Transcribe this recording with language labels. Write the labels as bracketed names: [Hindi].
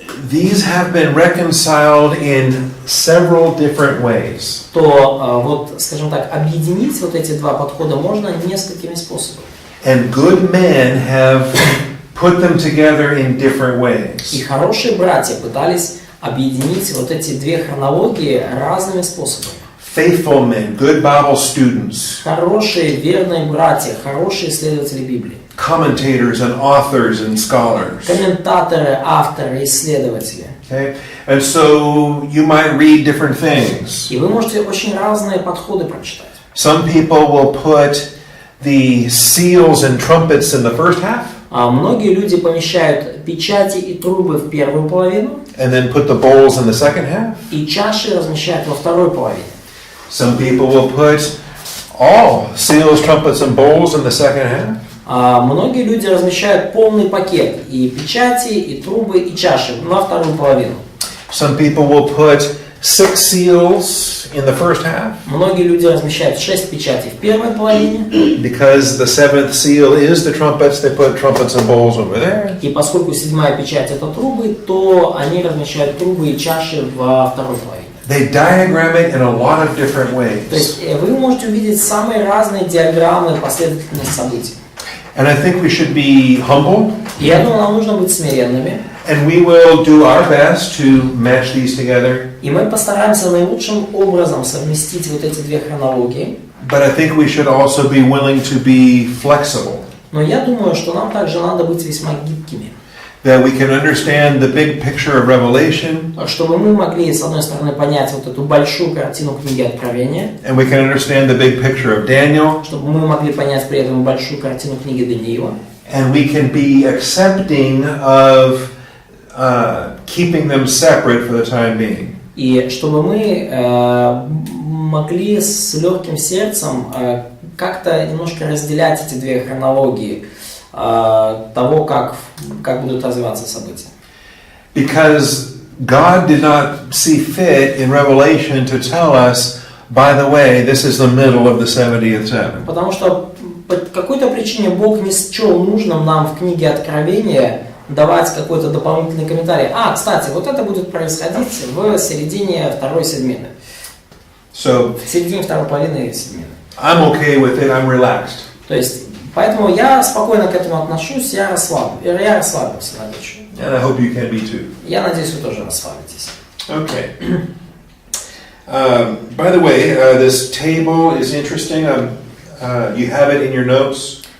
[English] these have been reconciled in several different ways. [Russian] то вот, скажем так, объединить вот эти два подхода можно несколькими способами. [English] And good men have put them together in different ways. [Russian] И хорошие братья пытались объединить вот эти две хронологии разными способами. [English] Faithful men, good Bible students, [Russian] Хорошие, верные братья, хорошие исследователи Библии. [English] commentators and authors and scholars. [Russian] Комментаторы, авторы, исследователи. [English] Okay? And so you might read different things. [Russian] И вы можете очень разные подходы прочитать. [English] Some people will put the seals and trumpets in the first half, [Russian] Многие люди помещают печати и трубы в первую половину, [English] and then put the bowls in the second half. [Russian] и чаши размещают во второй половине. [English] Some people will put all seals, trumpets, and bowls in the second half. [Russian] Многие люди размещают полный пакет и печати, и трубы, и чаши на вторую половину. [English] Some people will put 6 seals in the first half. [Russian] Многие люди размещают 6 печатей в первой половине. [English] Because the 7th seal is the trumpets, they put trumpets and bowls over there. [Russian] И поскольку 7-я печать это трубы, то они размещают трубы и чаши во второй половине. [English] They diagram it in a lot of different ways. [Russian] То есть вы можете увидеть самые разные диаграммы последовательности событий. [English] And I think we should be humble. [Russian] И я думаю, нам нужно быть смиренными. [English] And we will do our best to match these together. [Russian] И мы постараемся наилучшим образом совместить вот эти две хронологии. [English] But I think we should also be willing to be flexible. [Russian] Но я думаю, что нам также надо быть весьма гибкими. [English] That we can understand the big picture of Revelation. [Russian] Чтобы мы могли, с одной стороны, понять вот эту большую картину книги Откровения. [English] And we can understand the big picture of Daniel. [Russian] Чтобы мы могли понять при этом большую картину книги Даниила. [English] And we can be accepting of keeping them separate for the time being. [Russian] И чтобы мы могли с легким сердцем как-то немножко разделять эти две хронологии того, как будут развиваться события. [English] Because God did not see fit in Revelation to tell us, by the way, this is the middle of the 70th seven. [Russian] Потому что по какой-то причине Бог не счел нужным нам в книге Откровения давать какой-то дополнительный комментарий. Кстати, вот это будет происходить в середине второй седмины. [English] So, [Russian] в середине второй половины седмины. [English] I'm okay with it, I'm relaxed. [Russian] То есть, поэтому я спокойно к этому отношусь, я расслабился на вечер. [English] And I hope you can be too. [Russian] Я надеюсь, вы тоже расслабитесь. [English] Okay. By the way, this table is interesting. You have it in your notes.